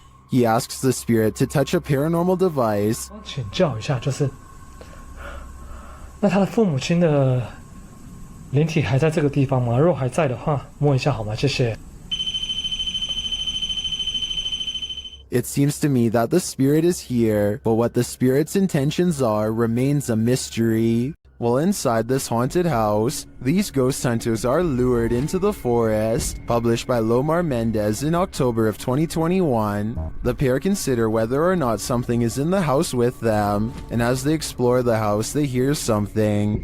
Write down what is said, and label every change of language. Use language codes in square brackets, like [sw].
[en] He asks the spirit to touch a paranormal device. [zh] 请教一下，就是那他的父母亲的灵体还在这个地方吗？如果还在的话，摸一下好吗？谢谢。 [en] It seems to me that the spirit is here, but what the spirit's intentions are remains a mystery. While inside this haunted house, these ghost hunters are lured into the forest. Published by Lomar Mendez in October of 2021, the pair consider whether or not something is in the house with them, and as they explore the house, they hear something.